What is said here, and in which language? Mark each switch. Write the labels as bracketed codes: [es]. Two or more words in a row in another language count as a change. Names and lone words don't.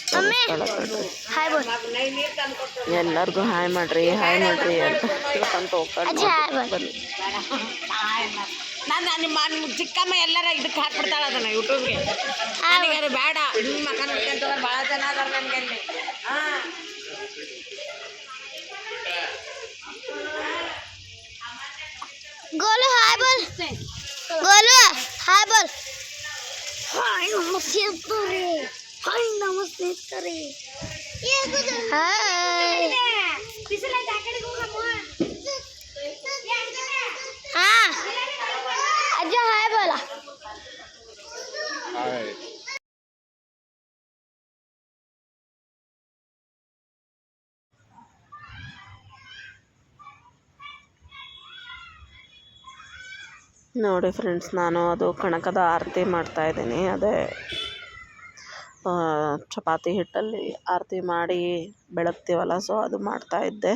[kn] ಎಲ್ಲರಿಗೂ ಹಾಯ್ ಮಾಡಿರಿ ಅಂತ ಹೋಗ್ಕೊಂಡು ಬನ್ನಿ. ನಿಮ್ಮ ಚಿಕ್ಕಮ್ಮ ಎಲ್ಲರ ಇದಕ್ಕೆ ಹಾಕ್ಬಿಡ್ತಾಳೆ ಅದನ್ನು ಯೂಟ್ಯೂಬ್ಗೆ. ನನಗೆ ಅದು ಬೇಡ, ನಿಮ್ಮ ಮಕ್ಕ ನೋಡ್ಕೊಂತ ಭಾಳ ಜನ ಅದಾರ ನನಗೆ ಅಲ್ಲಿ. [hi] गोलू हाय बोल, गोलू हाय बोल. हाय नमस्ते करे, हाय नमस्ते करे. हाय पिछले जाके देखो हाँ अज्जा हाय बोला. हाय [kn] ನೋಡಿ ಫ್ರೆಂಡ್ಸ್, ನಾನು ಅದು ಕಣಕದ ಆರತಿ ಮಾಡ್ತಾಯಿದ್ದೀನಿ. ಅದೇ ಚಪಾತಿ ಹಿಟ್ಟಲ್ಲಿ ಆರತಿ ಮಾಡಿ ಬೆಳಗ್ತೀವಲ್ಲ, ಸೊ ಅದು ಮಾಡ್ತಾಯಿದ್ದೆ.